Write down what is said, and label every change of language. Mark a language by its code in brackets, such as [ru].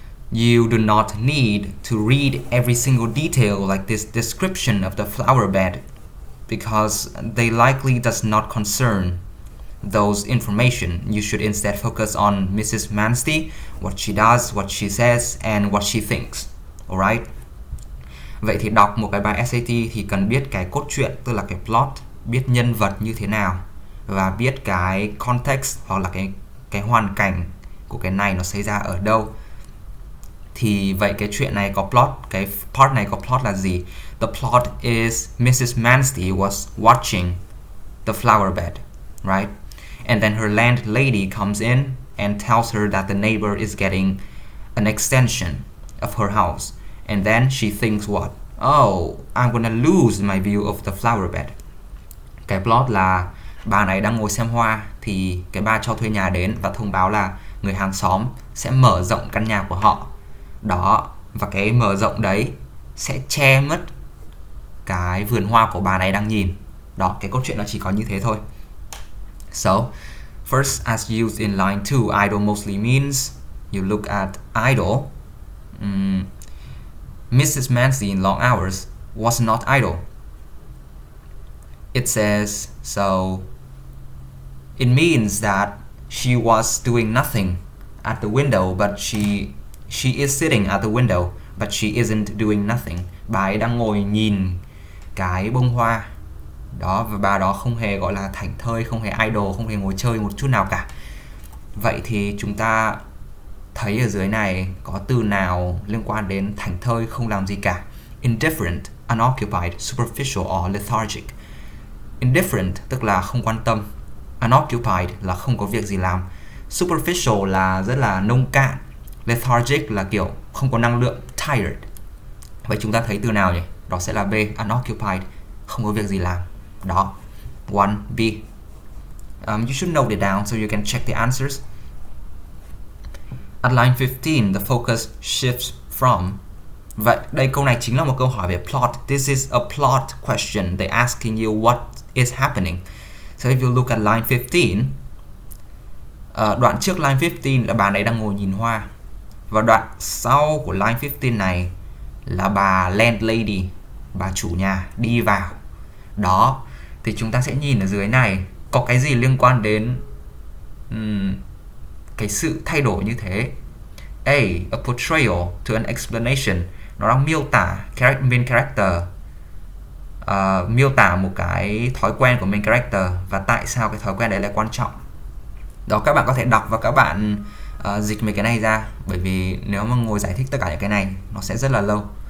[en] You do not need to read every single detail like this description of the flower bed, because they likely does not concern those information. You should instead focus on Mrs. Manstey, what she does, what she says, and what she thinks. Alright? [vi] Vậy thì đọc một cái bài SAT thì cần biết cái cốt truyện, tức là cái plot, biết nhân vật như thế nào, và biết cái context hoặc là cái hoàn cảnh của cái này nó xảy ra ở đâu. Thì vậy cái chuyện này có plot, cái part này có plot là gì? [en] The plot is Mrs. Manstey was watching the flower bed, right? And then her landlady comes in and tells her that the neighbor is getting an extension of her house. And then she thinks what? Oh, I'm gonna lose my view of the flower bed. [vi] Cái plot là bà này đang ngồi xem hoa, thì cái bà cho thuê nhà đến và thông báo là người hàng xóm sẽ mở rộng căn nhà của họ. Đó, và cái mở rộng đấy sẽ che mất cái vườn hoa của bà này đang nhìn. Đó, cái cốt truyện nó chỉ có như thế thôi. [en] So, first, as used in line 2, idle mostly means you look at idle. Mrs. Manstey in long hours was not idle. It says, so it means that she was doing nothing at the window, but she is sitting at the window, but she isn't doing nothing. [vi] Bà ấy đang ngồi nhìn cái bông hoa. Đó, và bà đó không hề gọi là thảnh thơi, không hề idle, không hề ngồi chơi một chút nào cả. Vậy thì chúng ta thấy ở dưới này có từ nào liên quan đến thảnh thơi, không làm gì cả? [en] Indifferent, unoccupied, superficial or lethargic. [vi] Indifferent tức là không quan tâm. Unoccupied là không có việc gì làm. Superficial là rất là nông cạn. Lethargic là kiểu không có năng lượng, tired. Vậy chúng ta thấy từ nào nhỉ? Đó sẽ là B, unoccupied, không có việc gì làm. Đó, 1B. [en] You should note it down so you can check the answers. At line 15, the focus shifts from. [vi] Vậy đây câu này chính là một câu hỏi về plot. [en] This is a plot question. They're asking you what is happening. So if you look at line 15, [vi] đoạn trước line 15 là bà này đang ngồi nhìn hoa. Và đoạn sau của line 15 này là bà landlady, bà chủ nhà đi vào. Đó, thì chúng ta sẽ nhìn ở dưới này có cái gì liên quan đến cái sự thay đổi như thế. [en] A portrayal to an explanation. [vi] Nó đang miêu tả main character, miêu tả một cái thói quen của main character và tại sao cái thói quen đấy là quan trọng. Đó, các bạn có thể đọc và các bạn dịch mấy cái này ra, bởi vì nếu mà ngồi giải thích tất cả những cái này nó sẽ rất là lâu.